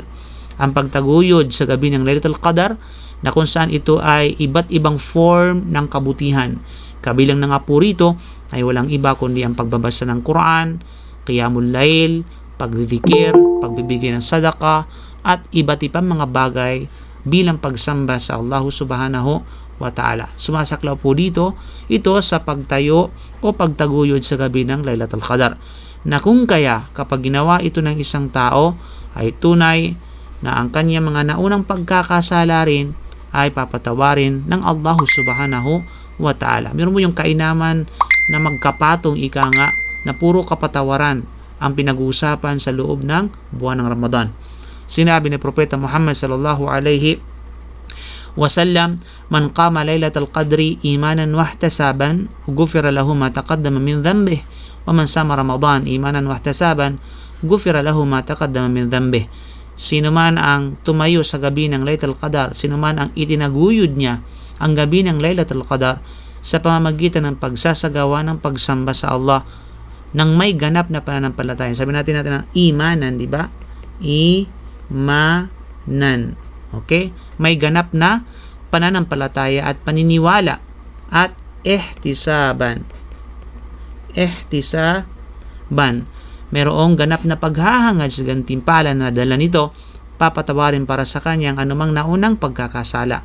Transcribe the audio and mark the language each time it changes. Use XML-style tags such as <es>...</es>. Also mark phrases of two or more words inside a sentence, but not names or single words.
<tl>Ang pagtaguyod sa gabi ng Laylatul Qadar, na kung saan ito ay iba't ibang form ng kabutihan. Kabilang na nga po rito ay walang iba kundi ang pagbabasa ng Quran,</tl> <ar>قيام الليل, pagzikir,</ar> <tl>pagbibigay ng sadaqah, at iba't ibang mga bagay bilang pagsamba sa Allah</tl> <ar>سبحانه وتعالى.</ar> <tl>Sumasaklaw po dito ito sa pagtayo o pagtaguyod sa gabi ng Laylatul Qadar, na kung kaya kapag ginawa ito ng isang tao ay tunay na ang kanya mga naunang pagkakasala rin ay papatawarin ng Allah</tl> <ar>سبحانه وتعالى.</ar> <tl>Meron mo yung kainaman na magkapatong na puro kapatawaran ang pinag-uusapan sa loob ng buwan ng Ramadan. Sinabi ni Propeta Muhammad</tl> <ar>صلى الله عليه وسلم من قام ليلة القدر إيمانا واحتسابا غفر له ما تقدم من ذنبه. ومن صام رمضان إيمانا واحتسابا غفر له ما تقدم من ذنبه.</ar> <tl>Sino man ang tumayo sa gabi ng Laylatul Qadar, sino man ang itinaguyod niya ang gabi ng Laylatul Qadar sa pamamagitan ng pagsasagawa ng pagsamba sa Allah ng may ganap na pananampalataya. Sabi natin ng imanan, di ba? Imanan. Okay? May ganap na pananampalataya at paniniwala at ihtisaban. Ihtisaban. Merong ganap na paghahangad sa gantimpala na dala nito, papatawarin para sa kanyang anumang naunang pagkakasala.</tl>